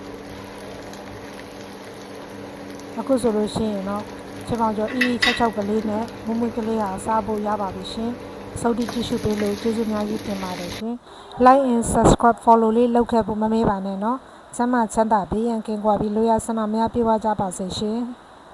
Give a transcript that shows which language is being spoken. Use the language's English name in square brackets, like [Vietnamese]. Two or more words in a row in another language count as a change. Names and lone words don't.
[Burmese] အခုဆိုလို့ရှိရင်တော့ချမောင်ကျော်66ကလေးနဲ့မွေးကလေးဟာစားဖို့ရပါပြီရှင်စောင့်ကြည့်ရှုပေးလို့ကျေးဇူးများကြီးတင်ပါတယ်ရှင် [English] Like and subscribe follow [Burmese] လေးလုပ်ခဲ့ဖို့မမေ့ပါနဲ့နော်စမ်းမချမ်းသာဘေးရန်ကင်းကွာပြီးလိုရဆန္ဒများပြေဝကြပါစေရှင်